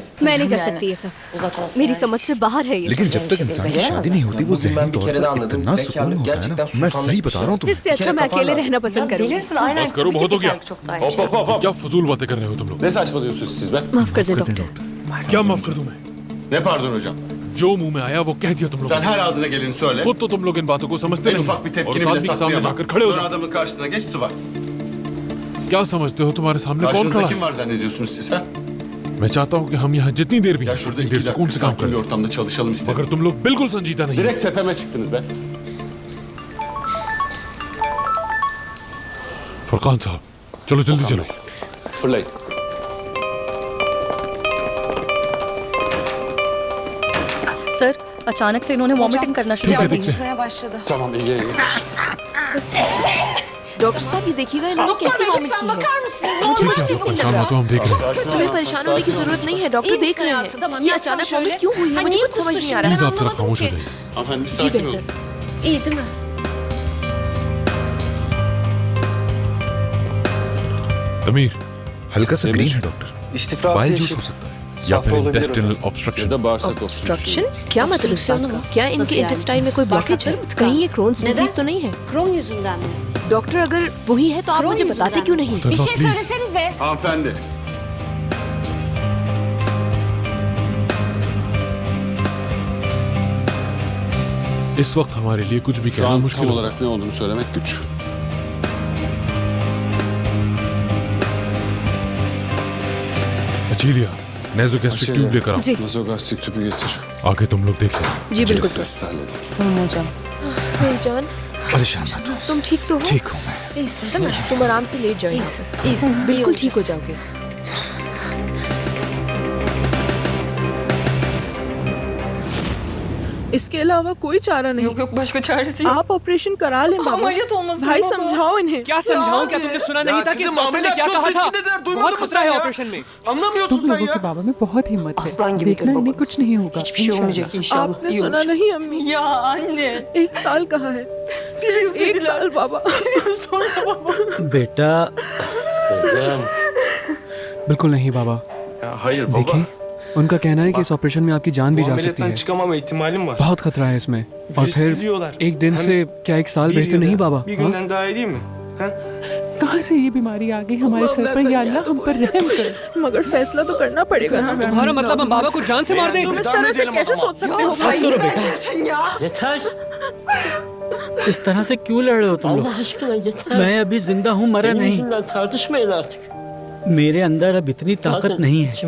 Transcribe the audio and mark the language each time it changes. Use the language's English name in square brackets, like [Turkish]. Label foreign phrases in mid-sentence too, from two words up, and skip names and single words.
[Hindi] मैं नहीं कर सकती ये सब, मेरी समझ से बाहर है ये। लेकिन जब तक इंसान की शादी नहीं होती वो ज़हनी तौर पर इतना सुकून होता है ना, मैं सही बता रहा हूँ तुम्हें। इससे अच्छा मैं अकेले रहना पसंद करूँगी। बस करो, बहुत हो गया। क्या फजूल बातें कर रहे हो तुम लोग? माफ कर दे डॉक्टर। क्या माफ कर दूं मैं? [Turkish] Ne pardon hocam? [Hindi] जो मुंह में आया वो कह दिया तुम लोग। [Turkish] Sen her ağzına geleni söyle. [Hindi] खुद तो तुम लोग इन बातों को समझते [Turkish] En [Hindi] नहीं [Turkish] ufak bir [Hindi] और [Turkish] tepkini [Hindi] साथ [Turkish] bile [Hindi] भी सामने [Turkish] saklayamam. [Hindi] जाकर खड़े हो [Turkish] Sonra [Hindi] जाओ। [Turkish] adamın karşısına geç sıva. [Hindi] क्या समझते हो तुम्हारे सामने कौन [Turkish] Karşınızda [Hindi] खड़ा [Turkish] kim [Hindi] है? [Turkish] var zannediyorsunuz siz ha? [Hindi] मैं चाहता हूँ कि हम यहाँ जितनी देर भी [Turkish] Ya şurada [Hindi] इतनी देर [Turkish] 2 [Hindi] सुकून [Turkish] dakika [Hindi] से काम [Turkish] sakin bir [Hindi] करें, [Turkish] ortamda çalışalım istedim. [Hindi] मगर तुम लोग बिल्कुल संजीदा नहीं। [Turkish] Direkt tepeme çıktınız be. [Hindi] फरकान साहब, चलो जल्दी चलो। [Turkish] Fırlayın. [Hindi] सर, अचानक से इन्होंने वॉमिटिंग करना शुरू कर दी। [Turkish] Tamam, ilgilenin. [Hindi] डॉक्टर साहब, ये देखिएगा इन्होंने कैसे वॉमिट की है। मुझे कुछ ठीक नहीं लग परेशान हो तो रहा। हम देख रहे हैं। तुम्हें परेशान होने की जरूरत नहीं है, डॉक्टर देख रहे हैं। ये अचानक वॉमिट क्यों हुई है मुझे कुछ समझ नहीं आ प्लीज रहा। आप जरा खामोश हो जाइए। [Turkish] Hanımefendi bir [Hindi] जी [Turkish] sakin olun. [Hindi] बेहतर। [Turkish] İyi değil mi? [Hindi] अमीर, हल्का सा ग्रीन है डॉक्टर, [English] bile juice [Hindi] हो सकता है या फिर [English] intestinal obstruction. [Turkish] Ya da bağırsak [Hindi] ऑब्स्ट्रक्शन? क्या मतलब इस बात का? क्या इनके इंटेस्टाइन में कोई ब्लॉकेज है? कहीं ये [English] Crohn's disease [Hindi] तो नहीं है? [Turkish] Kron yüzünden mi? [Hindi] डॉक्टर, अगर वही है तो आप मुझे बताते क्यों नहीं? [Turkish] Bir şey söylesenize. Hanımefendi. [Hindi] इस वक्त हमारे लिए कुछ भी [Turkish] Şu [Hindi] कहना [Turkish] an [Hindi] मुश्किल [Turkish] tam [Hindi] होगा। [Turkish] olarak ne olduğunu söylemek güç. [Hindi] अचीलिया, [English] nasogastric tube [Hindi] लेकर आओ। जी। [Turkish] Nazogastrik tüpü getir. [Hindi] आगे तुम लोग देख लो। जी बिल्कुल। [Turkish] Sessiz halledin. Tamam hocam. [Hindi] मेरी जान, परेशान मत हो, तुम ठीक तो हो? ठीक हूँ मैं। [Turkish] İyisin değil mi? [Hindi] तुम आराम से लेट जाओ। [Turkish] İyisin. İyisin. [Hindi] बिल्कुल ठीक हो जाओगे। इसके अलावा कोई चारा नहीं। [Turkish] Yok başka çaresi yok. [Hindi] आप ऑपरेशन करा लें बाबा। [Turkish] Ameliyat olmasın [Hindi] भाई [Turkish] baba. [Hindi] समझाओ इन्हें। क्या समझाऊं? क्या तुमने सुना नहीं था कि इस डॉक्टर ने क्या कहा था? बहुत खतरा है ऑपरेशन में। तुम लोगों के बाबा में बहुत हिम्मत है। देखना इन्हें कुछ नहीं होगा। इंशाल्लाह। आपने सुना नहीं अम्मी? [Turkish] Ya anne. [Hindi] 1 साल कहा है, सिर्फ 1 साल बाबा। बेटा बिल्कुल नहीं बाबा। [Turkish] Hayır baba. [Hindi] देखिए, उनका कहना है कि इस ऑपरेशन में आपकी जान भी जा सकती [Turkish] Ameliyatten [Hindi] है। [Turkish] çıkamama ihtimalim var. [Hindi] बहुत खतरा है इसमें। और फिर [Turkish] diyorlar. [Hindi] एक दिन से क्या 1 साल बेहतर नहीं बाबा? [Turkish] Bir [Hindi] हाँ? [Turkish] günden daha iyi değil mi? Ha? [Hindi] कहाँ से ये बीमारी आ गई हमारे सर पर? या अल्लाह हम पर रहम कर। मगर फैसला तो करना पड़ेगा ना। तुम्हारा मतलब हम बाबा को जान से मार दें? तुम इस तरह से कैसे सोच सकते हो बस भाई? करो बेटा। इस तरह से क्यों लड़ रहे हो तुम लोग? मैं अभी जिंदा हूँ, मरा नहीं। मेरे अंदर अब इतनी ताकत नहीं है।